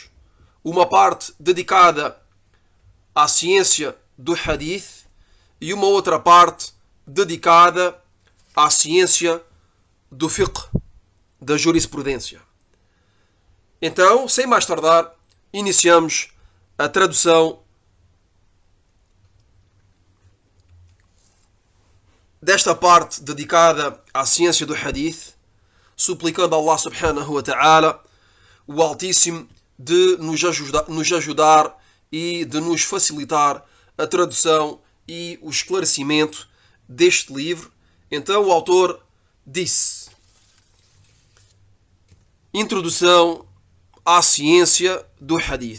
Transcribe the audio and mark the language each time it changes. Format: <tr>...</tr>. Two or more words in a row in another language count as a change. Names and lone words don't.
<pt>Uma parte dedicada à ciência do Hadith e uma outra parte dedicada à ciência do fiqh, da jurisprudência. Então, sem mais tardar, iniciamos a tradução desta parte dedicada à ciência do Hadith, suplicando a Allah</pt> <ar>سبحانه وتعالى,</ar> <pt>o Altíssimo, de nos ajudar e de nos facilitar a tradução e o esclarecimento deste livro. Então o autor disse: Introdução à ciência do Hadith.</pt>